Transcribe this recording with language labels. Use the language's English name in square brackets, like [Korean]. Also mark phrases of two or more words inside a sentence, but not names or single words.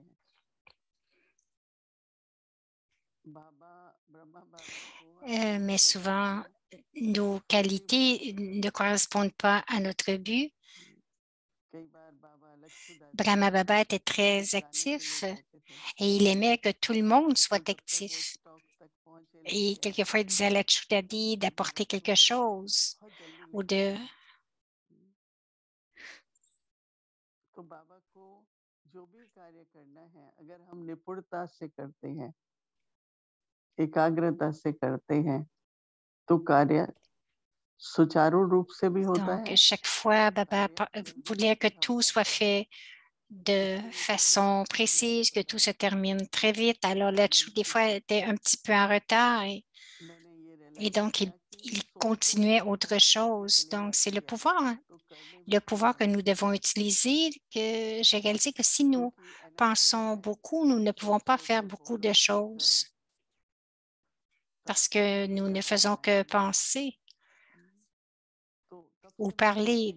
[French] Mais souvent, nos qualités ne correspondent pas à notre but. Brahma Baba était très actif et il aimait que tout le monde soit actif. Et quelquefois, il disait à la Chudadi d'apporter quelque chose ou de... [Hindi] तो बाबा को जो भी कार्य करना है, अगर हम निपुणता से करते हैं, एकाग्रता से करते हैं, तो कार्य सुचारू रूप से भी होता है। [French] Donc, chaque fois, Baba voulait que tout soit fait de façon précise, que tout se termine très vite. Alors, là-dessus, des fois, était un petit peu en retard et donc, il continuait autre chose. Donc, c'est le pouvoir que nous devons utiliser, que j'ai réalisé que si nous pensons beaucoup, nous ne pouvons pas faire beaucoup de choses parce que nous ne faisons que penser ou parler.